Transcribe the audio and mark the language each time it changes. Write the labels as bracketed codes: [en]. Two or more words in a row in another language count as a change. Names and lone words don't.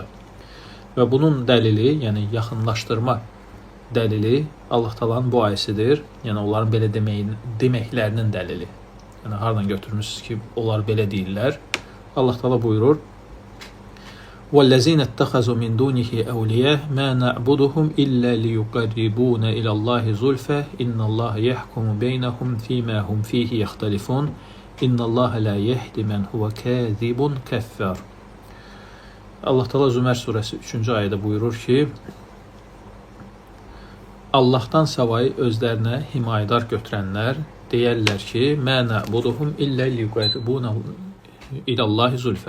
[az] Və bunun dəlili, yəni yaxınlaşdırma dəlili Allah Taala'nın bu ayəsidir. Yəni onların belə deməklərinin dəlili. Yəni hardan götürmüsünüz ki, onlar belə deyirlər? Allah Taala buyurur: [ar] "والذين اتخذوا من دونه أولياء ما نعبدهم إلا ليقربونا إلى الله زلفى إن الله يحكم بينهم فيما هم فيه يختلفون إن الله لا يهدي من هو كاذب كفار." [az] Allah Taala Zümer surəsi 3-cü ayədə buyurur ki, Allahdan savayı özlərinə himayədar götürənlər deyərlər ki, [ar] ما نعبدهم إلا ليقربونا إلى الله زلفى.